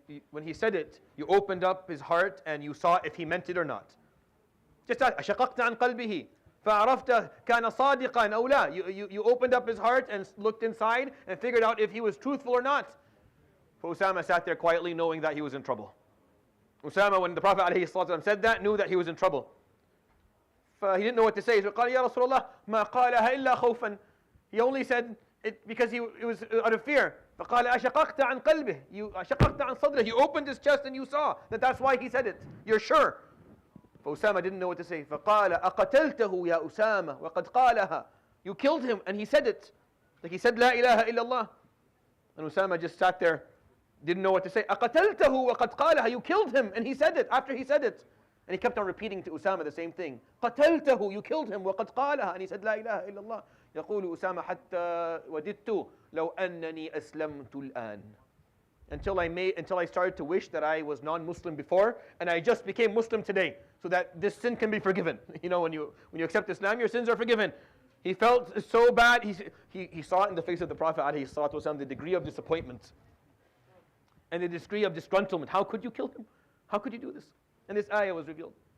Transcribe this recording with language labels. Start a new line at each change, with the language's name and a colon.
English: When he said it, you opened up his heart and you saw if he meant it or not. Just ask,
Arabic: أَشَقَقْتَ عَنْ قَلْبِهِ فَعَرَفْتَ كَانَ صَادِقًا أَوْ لَا.
English: You opened up his heart and looked inside and figured out if he was truthful or not. So Usama sat there quietly knowing that he was in trouble. Usama, when the Prophet ﷺ said that, knew that he was in trouble. He didn't know what to say. So
Arabic: قال يا رسول الله ما قالها إلا خوفا.
English: He only said it because it was out of fear.
Arabic: فقال أشققت عن قلبه.
English: You
Arabic: أشققت عن صدره.
English: You opened his chest and you saw that that's why he said it. You're sure. فأسامة didn't know what to say.
Arabic: فقال أقتلته يا أسامة وقد قالها.
English: You killed him and he said it. Like he said
Arabic: لا إله إلا الله.
English: And Usama just sat there, didn't know what to say.
Arabic: أقتلته وقد قالها.
English: You killed him and he said it after he said it. And he kept on repeating to Usama the same thing.
Arabic: قتلته.
English: You killed him
Arabic: وقد قالها.
English: And he said
Arabic: لا إله إلا الله. يقول أسامة حتى وددت لو أنني أسلمت الآن.
English: Until I started to wish that I was non-Muslim before and I just became Muslim today, so that this sin can be forgiven. You know, when you accept Islam, your sins are forgiven. He felt so bad. He saw it in the face of the Prophet ﷺ, the degree of disappointment and the degree of disgruntlement. How could you kill him? How could you do this? And this ayah was revealed.